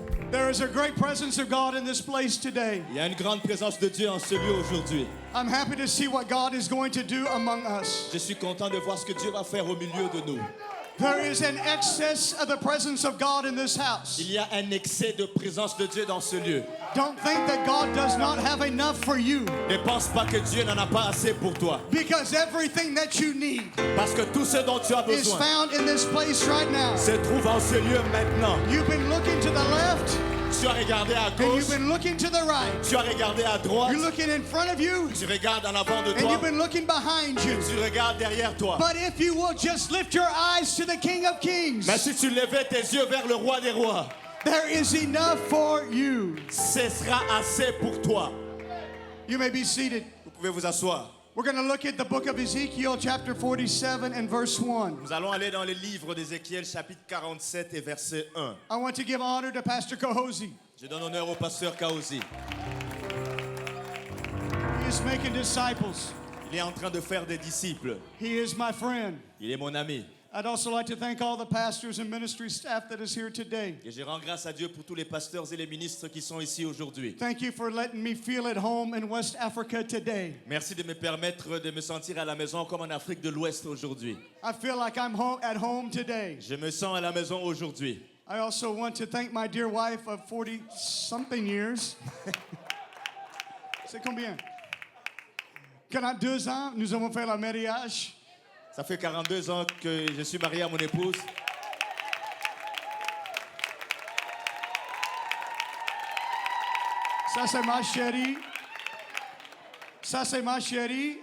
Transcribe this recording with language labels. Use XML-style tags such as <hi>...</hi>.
<en>There is a great presence of God in this place today.</en> <fr>Il y a une grande présence de Dieu en ce lieu aujourd'hui.</fr> <en>I'm happy to see what God is going to do among us.</en> <fr>Je suis content de voir ce que Dieu va faire au milieu de nous.</fr> <en>There is an excess of the presence of God in this house.</en> <fr>Il y a un excès de présence de Dieu dans ce lieu.</fr> <en>Don't think that God does not have enough for you,</en> <fr>Ne pense pas que Dieu n'en a pas assez pour toi.</fr> <en>because everything that you need</en> <fr>Parce que tout ce dont tu as</fr> <en>is</en> <fr>besoin</fr> <en>found in this place right now.</en> <fr>se trouve en ce lieu maintenant.</fr> <en>You've been looking to the left</en> <fr>Tu as regardé à</fr> <en>and</en> <fr>gauche,</fr> <en>you've been looking to the right.</en> <fr>tu as regardé à droite,</fr> <en>You're looking in front of you</en> <fr>tu regardes en avant de</fr> <en>and</en> <fr>toi,</fr> <en>you've been looking behind you.</en> <fr>tu regardes derrière toi.</fr> <en>But if you will just lift your eyes to the King of Kings,</en> <fr>Mais si tu levais tes yeux vers le roi des rois,</fr> <en>there is enough for you.</en> <fr>ce sera assez pour toi.</fr> <en>You may be seated.</en> <fr>Vous pouvez vous asseoir.</fr> <en>We're going to look at the book of Ezekiel, chapter 47 and verse 1.</en> <fr>Nous allons aller dans le livre d'Ézéchiel, chapitre 47 et verset 1.</fr> <en>I want to give honor to Pastor Kahozi.</en> <fr>Je donne honneur au pasteur Kaozi.</fr> <en>He is making disciples.</en> <fr>Il est en train de faire des disciples.</fr> <en>He is my friend.</en> <fr>Il est mon ami.</fr> <en>I'd also like to thank all the pastors and ministry staff that is here today.</en> <fr>Et je rends grâce à Dieu pour tous les pasteurs et les ministres qui sont ici aujourd'hui.</fr> <en>Thank you for letting me feel at home in West Africa today.</en> <fr>Merci de me permettre de me sentir à la maison comme en Afrique de l'Ouest aujourd'hui.</fr> <en>I feel like I'm at home today.</en> <fr>Je me sens à la maison aujourd'hui.</fr> <en>I also want to thank my dear wife of 40-something years.</en> <fr>C'est combien? 42 ans, nous avons fait le mariage. Ça fait 42 ans que je suis marié à mon épouse. Ça, c'est ma chérie. Ça, c'est ma chérie.</fr>